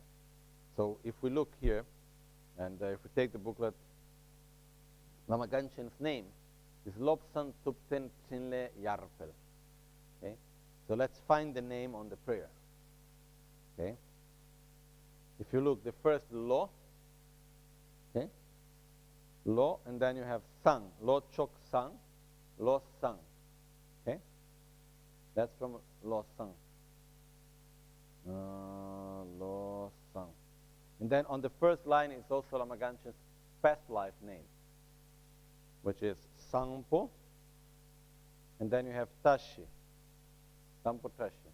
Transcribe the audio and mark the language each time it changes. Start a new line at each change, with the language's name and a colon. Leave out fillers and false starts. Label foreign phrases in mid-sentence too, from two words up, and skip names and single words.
English: So if we look here, and if we take the booklet, Lama Gangchen's name is Lobsan Tupten Chinle Yarpel. Okay? So let's find the name on the prayer. Okay? If you look, the first Lo, okay? Lo, and then you have Sang, Lo Chok Sang, Lo Sang. Okay? That's from Lo Sang. Lo Sang. And then on the first line is also Lama Gangchen's past life name, which is Sangpo, and then you have Tashi, Sampo Tashi.